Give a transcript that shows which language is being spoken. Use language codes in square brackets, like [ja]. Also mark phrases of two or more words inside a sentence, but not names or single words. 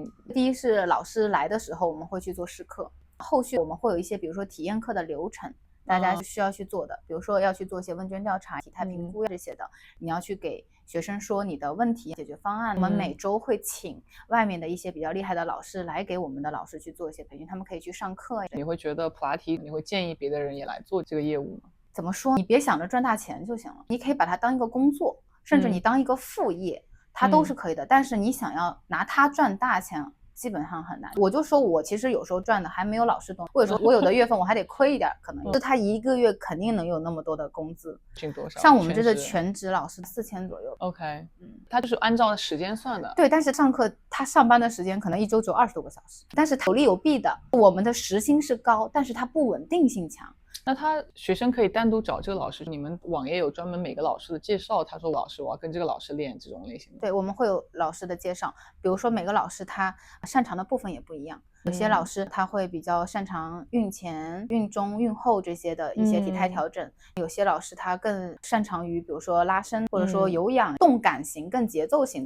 [zh] 第一是老師來的時候我們會去做試課，後續我們會有一些比如說體驗課的流程，大家需要去做的，比如說要去做一些問卷調查、體態評估這些的，你要去給學生說你的問題解決方案。我們每周會請外面的一些比較厲害的老師來給我們的老師去做一些培訓，他們可以去上課。你會覺得普拉提，你會建議別的人也來做這個業務嗎？怎麼說？你別想着賺大錢就行了，你可以把它當一個工作，甚至你當一個副業，它都是可以的。但是你想要拿它賺大錢， 基本上很难。我就说我其實有时候賺的還沒有老師多，或者說我有的月份我還得虧一點，可能就他一個月肯定能有那麼多的工資。多少？像我們这是全職老師4000左右。 OK，他就是按照时间算的。对，但是上課他上班的时間可能一周只有20多個小時，但是有利有弊的。我們的時薪是高，但是它不穩定性強。那他学生可以单獨找這個老師，你們網頁有專門每個老師的介紹，他說老師我要跟這個老師練這種類型的。對，我們會有老師的介紹，比如說每個老師他擅長的部分也不一樣，有些老師他會比較擅長孕前、孕中、孕後這些的一些體態調整，有些老師他更擅長於比如說拉伸或者說有氧、動感型、更節奏型的。